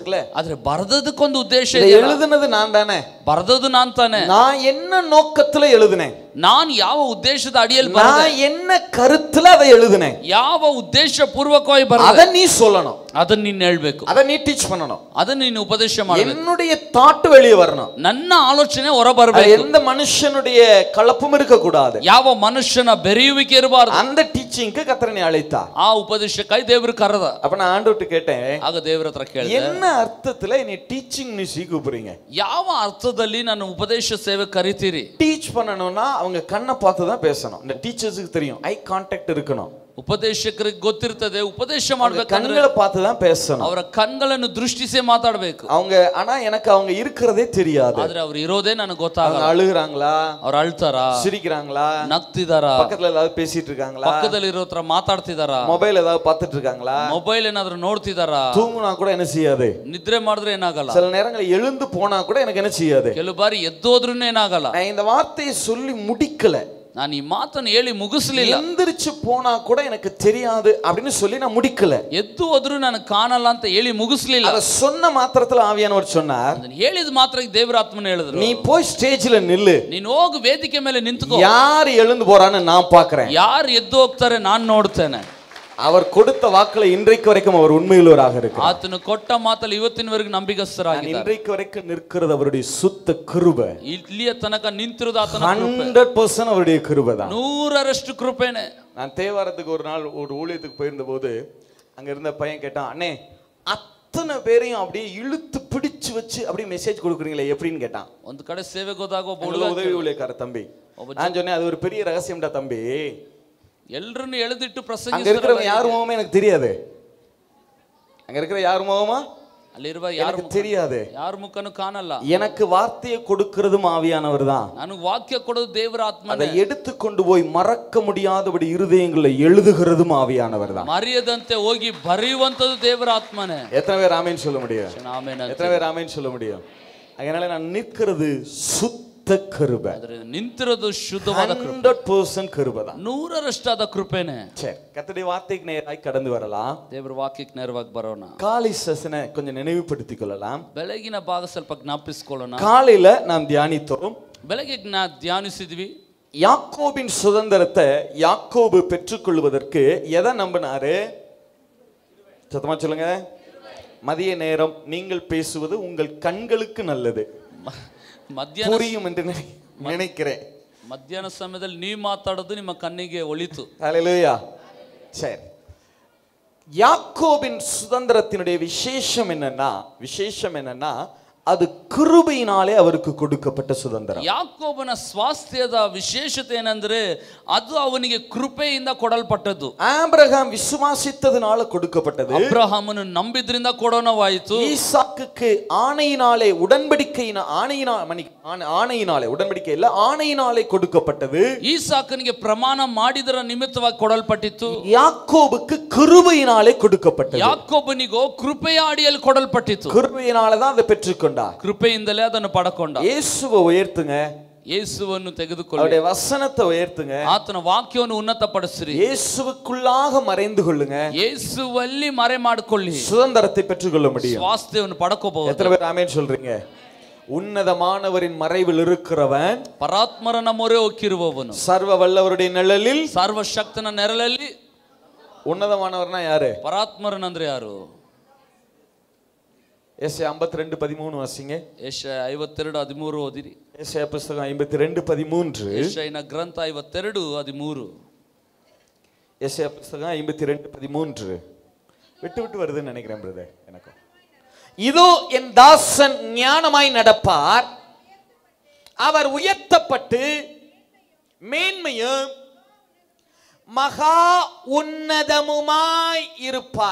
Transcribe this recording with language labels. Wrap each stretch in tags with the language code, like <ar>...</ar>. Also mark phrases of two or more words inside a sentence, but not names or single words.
<kn>ಆದ್ರೆ ಬರೆದದಕ್ಕೊಂದು ಉದ್ದೇಶ ಇದೆ. ಇದೆ.</kn> <ta>எழுதுனது நான் தானே,</ta> <kn>ಬರೆದದ್ದು ನಾನು ತಾನೆ.</kn> <ta>நான் என்ன நோக்கத்துல எழுதினேன்,</ta> <kn>ನಾನು ಯಾವ ಉದ್ದೇಶದ ಅಡಿಯಲ್ಲಿ ಬರೆದೆ,</kn> <ta>நான் என்ன கருத்துல அதை எழுதினேன்,</ta> <kn>ಯಾವ ಉದ್ದೇಶ ಪೂರ್ವಕವಾಗಿ ಬರೆದೆ,</kn> <ta>அதை நீ சொல்லணும்,</ta> <kn>ಅದನ್ನ ನೀನು ಹೇಳ್ಬೇಕು,</kn> <ta>அதை நீ டீச் பண்ணணும்,</ta> <kn>ಅದನ್ನ ನೀನು ಉಪದೇಶ ಮಾಡಬೇಕು.</kn> <ta>என்னுடைய தாட் வெளியே வரணும்,</ta> <kn>ನನ್ನ ಆಲೋಚನೆ ಹೊರ ಬರಬೇಕು,</kn> <ta>எந்த மனுஷனுடைய கலப்பும் இருக்க கூடாது,</ta> <kn>ಯಾವ ಮನುಷ್ಯನ ಬೆರೆಯುವಿಕೆ ಇರಬಾರದು.</kn> <ta>அந்த டீச்சிங்க்கு கர்த்தர் என்னை அழைத்தார்.</ta> <kn>ಆ ಉಪದೇಶಕ್ಕಾಗಿ ದೇವರು ಕರೆದ.</kn> <ta>அப்ப நான் ஆண்டவர்ட்ட கேட்டேன்,</ta> <kn>ಆಗ ದೇವರ ಹತ್ರ ಕೇಳಿದೆ,</kn> <ta>என்ன ಅರ್ಥத்துல நீ</ta> <en>teaching ministry</en> <ta>கூப்பிடுறீங்க,</ta> <kn>ಯಾವ ಅರ್ಥದಲ್ಲಿ ನಾನು ಉಪದೇಶ ಸೇವೆ ಕರಿತೀರಿ?</kn> <ta>டீச் பண்ணணும்னா அவங்க கண்ணை பார்த்து தான் பேசணும். இந்த டீச்சர்ஸ்க்கு தெரியும்,</ta> <en>eye contact</en> <ta>இருக்கணும்.</ta> <kn>ಉಪದೇಶಕರಿಗೆ ಗೊತ್ತಿರ್ತದೆ, ಉಪದೇಶ ಮಾಡ್ಬೇಕಂದ್ರೆ</kn> <ta>கண்களை பார்த்து தான் பேசணும்.</ta> <kn>ಅವರ ಕಣ್ಗಳನ್ನು ದೃಷ್ಟಿಸೇ ಮಾತಾಡಬೇಕು.</kn> <ta>அவங்க ஆனா எனக்கு அவங்க இருக்கிறதே தெரியாது.</ta> <kn>ಆದ್ರೆ ಅವ್ರು ಇರೋದೇ ನನಗೆ ಗೊತ್ತಾಗಲ್ಲ.</kn> <ta>அழுகுறாங்களா,</ta> <kn>ಅವ್ರು ಅಳ್ತಾರಾ,</kn> <ta>சிரிக்கிறாங்களா,</ta> <kn>ನಗ್ತಿದಾರಾ,</kn> <ta>பக்கத்துல ஏதாவது பேசிட்டு இருக்காங்களா,</ta> <kn>ಪಕ್ಕದಲ್ಲಿ ಇರೋ ಹತ್ರ ಮಾತಾಡ್ತಿದಾರಾ,</kn> <ta>மொபைல் ஏதாவது பார்த்துட்டு இருக்காங்களா,</ta> <kn>ಮೊಬೈಲ್ ಏನಾದ್ರೂ ನೋಡ್ತಿದಾರಾ,</kn> <ta>தூங்குனா கூட என்ன செய்யாது,</ta> <kn>ನಿದ್ರೆ ಮಾಡಿದ್ರೆ ಏನಾಗಲ್ಲ,</kn> <ta>சில நேரங்களில் எழுந்து போனா கூட எனக்கு என்ன செய்யாது,</ta> <kn>ಕೆಲವು ಬಾರಿ ಎದ್ದೋದ್ರೂ ಏನಾಗಲ್ಲ.</kn> <ta>நான் இந்த வார்த்தையை சொல்லி முடிக்கல,</ta> <kn>ನಾನು ಈ ಮಾತನ್ನು ಹೇಳಿ ಮುಗಿಸ್ಲಿಲ್ಲ,</kn> <ta>எந்திரிச்சு போனா கூட எனக்கு தெரியாது அப்படின்னு சொல்லி நான் முடிக்கல,</ta> <kn>ಎದ್ದು ಹೋದ್ರು ನಾನು ಕಾಣಲ್ಲ ಅಂತ ಹೇಳಿ ಮುಗಿಸ್ಲಿಲ್ಲ.</kn> <ta>அத சொன்ன ಮಾತ್ರத்துல ಆವಿಯಾನವರು சொன்னார்,</ta> <kn>ಅದನ್ನ ಹೇಳಿದ ಮಾತ್ರ ದೇವರ ಆತ್ಮನ ಹೇಳಿದ್ರು,</kn> <ta>நீ போய் ஸ்டேஜ்ல நில்லு,</ta> <kn>ನೀನು ಹೋಗಿ ವೇದಿಕೆ ಮೇಲೆ ನಿಂತುಕೋ,</kn> <ta>யார் எழுந்து போறான்னு நான் பார்க்கிறேன்,</ta> <kn>ಯಾರು ಎದ್ದು ಹೋಗ್ತಾರೆ ನಾನು ನೋಡ್ತೇನೆ.</kn> <ta>அவர் கொடுத்த வாக்குல இன்றைக்கு வரைக்கும் அவர் உண்மையுள்ளவராக இருக்கிறார்.</ta> <kn>ಆತನು ಕೊಟ್ಟ ಮಾತಲ್ಲಿ ಇವತ್ತಿನವರೆಗೂ ನಂಬಿಗಸ್ತರಾಗಿದ್ದಾರೆ.</kn> <ta>இன்றைக்கு வரைக்கும் நிற்கிறது அவருடைய சுத்த கிருபை.</ta> <kn>ಇಲ್ಲಿಯ ತನಕ ನಿಂತಿರೋದು ಆತನ ಕೃಪೆ.</kn> <ta>100% அவருடைய கிருபை தான்.</ta> <kn>100% ಕೃಪೆನೇ.</kn> <ta>நான் தேவாரத்துக்கு ஒரு நாள் ஒரு ஊழியத்துக்கு போயிருந்த போது அங்க இருந்த பையன் கேட்டான், அண்ணே அத்தனை பேரையும் அப்படியே இழுத்து பிடிச்சு வச்சு அப்படியே மெசேஜ் கொடுக்குறீங்களே எப்படின்னு கேட்டான்.</ta> <kn>ಒಂದು ಕಡೆ ಸೇವೆಗೆ ಹೋದಾಗ</kn> <ta>உதவி ஊழியக்கார தம்பி, நான் சொன்னேன் அது ஒரு பெரிய ரகசியம்டா தம்பி,</ta> <kn>ಎಲ್ಲರನ್ನು ಎಳೆದಿಟ್ಟು</kn> <ta>அங்க</ta> <kn>ಪ್ರಸಂಗಿಸ್ತಾರೆ.</kn> <ta>இருக்கிறவங்க யார் முகமே எனக்கு தெரியாது, அங்க இருக்கிற யார் முகமா</ta> <kn>ಅಲ್ಲಿರುವ</kn> <ta>எனக்கு தெரியாது,</ta> <kn>ಯಾರ ಮುಖನೂ ಕಾಣಲ್ಲ.</kn> <ta>எனக்கு வார்த்தையை கொடுக்கிறதும் ஆவியானவர் தான்.</ta> <kn>ನನಗೆ ವಾಕ್ಯ ಕೊಡೋದು ದೇವರ ಆತ್ಮ.</kn> <ta>அதை எடுத்துக்கொண்டு போய் மறக்க முடியாதபடி இருதயங்களில் எழுதுகிறதும் ஆவியானவர் தான்.</ta> <kn>ಮರೆಯದಂತೆ ಹೋಗಿ ಬರೆಯುವಂತದ್ದು ದೇವರ ಆತ್ಮನೇ.</kn> <ta>எத்தனை பேர் ஆமென் சொல்ல முடியும்?</ta> <kn>ಆಮೆನ್.</kn> <ta>எத்தனை பேர் ஆமென் சொல்ல முடியும்? அதனால நான் நிற்கிறது சுத்த கிருபை.</ta> <kn>ನಿಂತಿರೋದು ಶುದ್ಧವಾದ ಕೃಪೆ,</kn> <ta>100% கிருபை தான்.</ta> <kn>100% ಕೃಪೆನೇ.</kn> <ta>சரி, கர்த்தருடைய வார்த்தைக்கு நேராய் கடந்து வரலாம்.</ta> <kn>ದೇವರ ವಾಕ್ಯಕ್ಕೆ ನೇರವಾಗಿ ಬರೋಣ.</kn> <ta>காலை செஷனை கொஞ்சம் நினைவுபடுத்திக் கொள்ளலாம்.</ta> <kn>ಬೆಳಗಿನ ಭಾಗ ಸ್ವಲ್ಪ ಜ್ಞಾಪಿಸಿಕೊಳ್ಳೋಣ.</kn> <ta>காலையில நாம் தியானித்தோம்,</ta> <kn>ಬೆಳಗ್ಗೆ ಧ್ಯಾನಿಸಿದ್ವಿ.</kn> <ta>யாக்கோபின் சுதந்திரத்தை யாக்கோபு பெற்றுக்கொள்வதற்கு எதை நம்பினாரு? சத்தமா சொல்லுங்க. மதிய நேரம் நீங்கள் பேசுவது உங்கள் கண்களுக்கு நல்லது, புரியும் என்று நினைக்கிறேன்.</ta> <kn>ಮಧ್ಯಾಹ್ನ ಸಮಯದಲ್ಲಿ ನೀವು ಮಾತಾಡೋದು ನಿಮ್ಮ ಕಣ್ಣಿಗೆ ಒಳಿತು.</kn> <ta>ஹல்லேலூயா. சரி, யாக்கோபின் சுதந்திரத்தினுடைய விசேஷம் என்னன்னா அது கிருபையினாலே அவருக்கு கொடுக்கப்பட்ட சுதந்திரம்.</ta> <kn>ಯಾಕೋಬನ ಸ್ವಾಸ್ಥ್ಯದ ವಿಶೇಷತೆ ಏನಂದ್ರೆ ಅದು ಅವನಿಗೆ ಕೃಪೆಯಿಂದ ಕೊಡಲ್ಪಟ್ಟದ್ದು.</kn> <ta>ஆபிரகாம் விசுவாசித்ததினால கொடுக்கப்பட்டது,</ta> <kn>ಅಬ್ರಹಾಮನು ನಂಬಿದ್ರಿಂದ ಕೊಡೋಣವಾಯಿತು.</kn> <ta>ஈசாக்குக்கு ஆணையினாலே உடன்படிக்கை இல்ல ஆணையினாலே கொடுக்கப்பட்டது.</ta> <kn>ಈಸಾಕನಿಗೆ ಪ್ರಮಾಣ ಮಾಡಿದರ ನಿಮಿತ್ತವಾಗಿ ಕೊಡಲ್ಪಟ್ಟಿತ್ತು.</kn> <ta>யாக்கோபுக்கு கிருபையினாலே கொடுக்கப்பட்டது.</ta> <kn>ಯಾಕೋಬನಿಗೋ ಕೃಪೆಯ ಅಡಿಯಲ್ಲಿ ಕೊಡಲ್ಪಟ್ಟಿತ್ತು.</kn> <ta>கிருபையினால தான் அதை பெற்றுக்கொண்டார்.</ta> <kn>ಕೃಪೆಯಿಂದಲೇ ಅದನ್ನು ಪಡಕೊಂಡ.</kn> <ta>இயேசுவை உயர்த்துங்க,</ta> <kn>ಯೇಸುವನ್ನು ತೆಗೆದುಕೊಳ್ಳಿ,</kn> <ta>அவருடைய வசனத்தை உயர்த்துங்க,</ta> <kn>ಆತನ ವಾಕ್ಯವನ್ನು ಉನ್ನತಪಡಿಸಿರಿ,</kn> <ta>இயேசுவுக்குள்ளாக மறைந்து கொள்ளுங்க,</ta> <kn>ಯೇಸುವಲ್ಲಿ ಮರೆ ಮಾಡಿಕೊಳ್ಳಿ,</kn> <ta>சுதந்திரத்தை பெற்றுக்கொள்ள முடியும்.</ta> <kn>ಸ್ವಾಸ್ಥ್ಯವನ್ನು ಪಡಕೋಬಹುದು.</kn> <ta>எத்தனை பேர் ஆமென் சொல்றீங்க? உன்னதமானவரின் மறைவில் இருக்கிறவன்</ta> <kn>ಪರಾತ್ಮರನ ಮೊರೆ ಹೊಕ್ಕಿರುವವನು,</kn> <ta>சர்வ வல்லவருடைய நிழலில்,</ta> <kn>ಸರ್ವಶಕ್ತನ ನೆರಳಲ್ಲಿ.</kn> <ta>உன்னதமானவர்னா யாரு?</ta> <kn>ಪರಾತ್ಮರನಂದ್ರೆ ಯಾರು?</kn> <ta>ஏசாயா 52:13 வாசிங்க.</ta> <kn>ಯೆಶಾಯ 52:13 ಓದಿರಿ.</kn> <ta>ஏசாயா புத்தகம் 52:13.</ta> <kn>ಯೆಶಾಯನ ಗ್ರಂಥ 52:13.</kn> <ta>ஏசாயா புத்தகம் 52:13. விட்டு வருதுன்னு நினைக்கிறேன் பிரதர். எனக்கு இதோ என் தாசன் ஞானமாய் நடப்பார், அவர் உயர்த்தப்பட்டு மேன்மையும் மகா உன்னதமுமாய் இருப்பார்.</ta>